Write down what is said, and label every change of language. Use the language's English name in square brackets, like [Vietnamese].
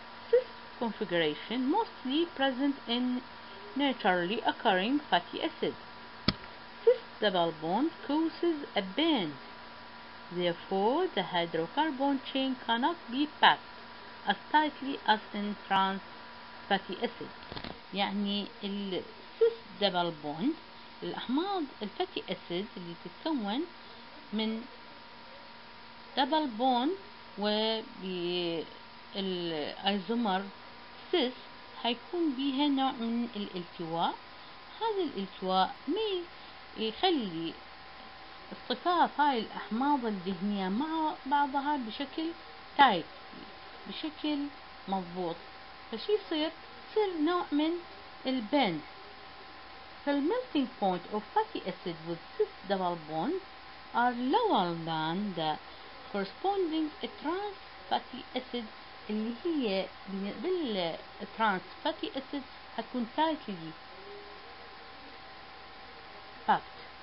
[English] This configuration mostly present in naturally occurring fatty acids. This double bond causes a bend. Therefore, the hydrocarbon chain cannot be packed as tightly as in trans fatty acid. [Arabic] يعني السيس دبل بوند الأحماض الفاتي أسيد اللي تتكون من دبل بوند وبالأيزومر سيس هيكون بيها نوع من الالتواء. هذا الالتواء ما يخلي اصطفاف هاي الأحماض الدهنية مع بعضها بشكل تايت، بشكل مضبوط، فشي يصير نوع من البند. [English] فالmelting point of fatty acid with cis double bond are lower than the corresponding trans fatty acid [Arabic] اللي هي [English] بالtrans fatty acid هتكون tightly packed.